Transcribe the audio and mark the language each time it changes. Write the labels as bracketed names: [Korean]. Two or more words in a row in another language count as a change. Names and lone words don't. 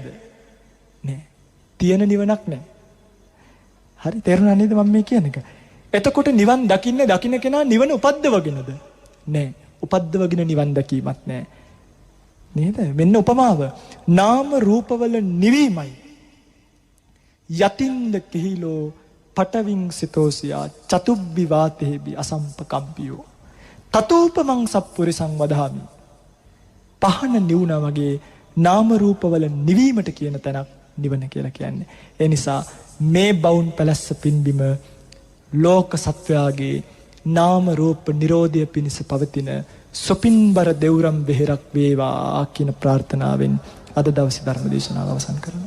[Sinhala] නෑ. තියෙන නිවනක් නෑ. හරි තේරුණා නේද මම මේ කියන එක? එතකොට නිවන් දකින්න කෙනා නිවන උපද්දවගෙනද? නෑ. උපද්දවගෙන නිවන් දැකීමක් නෑ. නේද? මෙන්න උපමාව. නාම රූපවල නිවීමයි. [Pali] යතින්ද කිහිලෝ පටවින් සිතෝසියා චතුබ්බි වාතේබි අසම්පකම්පියෝ තතෝපමං සප්පුරිසං වදාමි. [Sinhala] පහන නිවුණා වගේ නාම රූපවල නිවීමට කියන තැනක් නිවන කියලා කියන්නේ. ඒ නිසා මේ බවුන් පැලැස්ස පින්බිම ලෝක සත්වයාගේ නාම රූප නිරෝධය පිණිස පවතින සොපින්බර දෙවුරම් බෙහෙරක් වේවා කියන ප්‍රාර්ථනාවෙන් අද දවසේ ධර්ම දේශනාව අවසන් කරනවා.